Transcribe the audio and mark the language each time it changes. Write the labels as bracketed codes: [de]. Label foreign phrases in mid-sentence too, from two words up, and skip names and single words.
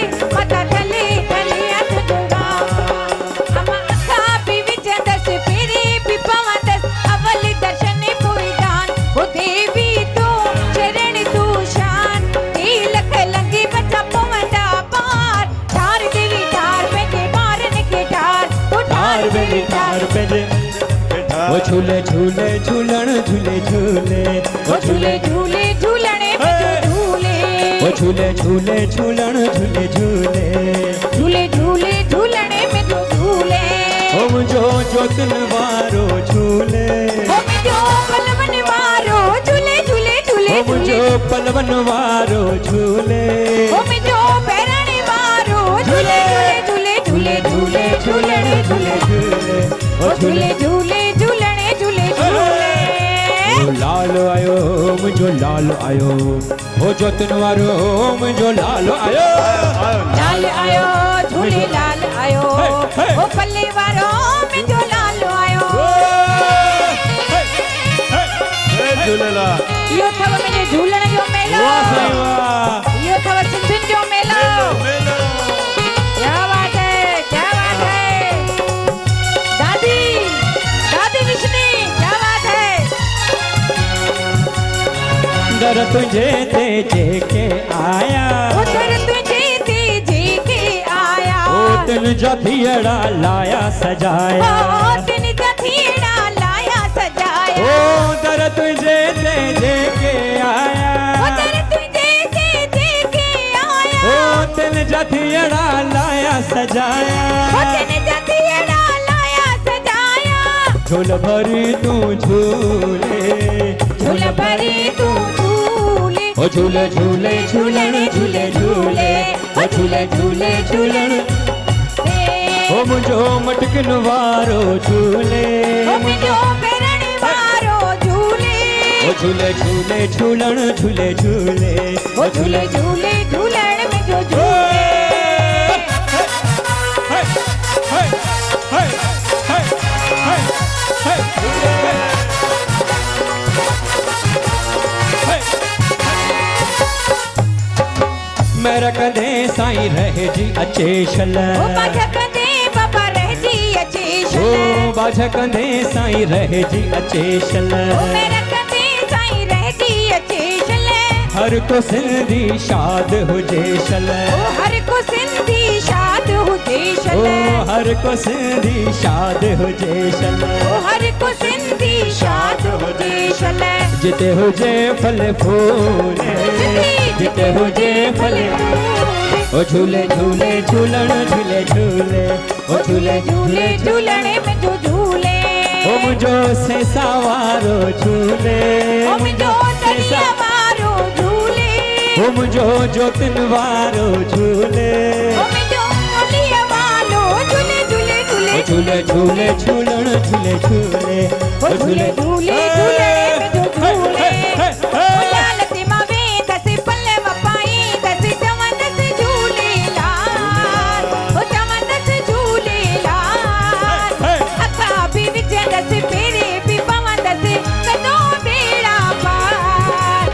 [sd] मता थले थलिया तुझो नाम अम्मा अखा भी विचंदस फिरे भी पवंदस अवल दर्शन पोइ दान ओ देवी तू शरण तू शान हे लख लंगे बचा पवंदा पार ठार देवी ठार पंहिंजे ॿारनि खे ठार ओ ठार देवी ठार पे वो झूले झूले झूलण झूले झूले ओ झूले झूले झूलणे में जो झूले वो झूले झूले झूलण झूले झूले झूले झूले झूलणे में जो झूले ओ मुझो जोतन वारो झूले ओ मुझो पलवन वारो झूले झूले झूले ओ मुझो पलवन वारो झूले ओ मुझो पैरण वारो झूले झूले झूले झूले झूले झूले झूले ओ झूले झूले झूलणे झूले झूले ओ लाल आयो मुझो लाल आयो ओ जोतन वारो मुझो लाल आयो लाल आयो झूले लाल आयो ओ पल्ले वारो मुझो लाल आयो झूलेलाल इहो अथव मुंहिंजे झूलण जो मेलो वाह साईं वाह इहो अथव सिंधियुनि जो मेलो [hi] क्या बात है [sd] दादी दादी विष्णु [hi] क्या बात है [sd] दर तुझे ते जेके आया उधर तुझे ते जेके आया ओ तिन जा थियड़ा लाया सजाया ओ तिन जा थियड़ा लाया सजाया ओ दर तुझे ते जेके आया उधर तुझे ते जेके आया ओ तिन जा थियड़ा लाया सजाया ओ तिन जा थियड़ा लाया सजाया झूल भरी तू झूले झूल भरी तू झूले ओ झूले झूले झूलण झूले झूले ओ झूले झूले झूलण ओ मुझो मटकन वारो झूले ओ मुझो पैरण वारो झूले ओ झूले झूले झूलण झूले झूले ओ झूले झूले झूलण में जो झूले मेरा कदे साईं रह जी अचे शल ओ बाजा कंदे बाबा रहजी अचे ओ शल बाजा कंदे साईं रह जी अचे शल ओ मेरा कंदे साईं रहजी अचे शल हर को सिंधी शाद हुजे शल ओ हर को सिंधी शाद हुजे शल ओ हर को सिंधी शाद हुजे शल ओ हर को सिंधी शाद हुजे शल जिते हुजे फल फूल जिते हुजे फल ओ झूले झूले झूलण झूले झूले ओ झूले झूले झूलणे में जो झूले ओ मुझो से सावारो झूले ओ मुझो दरिया वारो झूले ओ मुझो जोतिन वारो झूले ओ मुझो दरिया वारो झूले झूले झूले झूले झूले झूलण झूले झूले ओ झूले झूले झूलणे में जो झूले ओ लाल ते मावे दसे पल्ले वपाई दसे चवंदस झूले लाल ओ चवंदस झूले लाल अखा भी विचंदस फेरे भी पवंदस कदो बेड़ा पार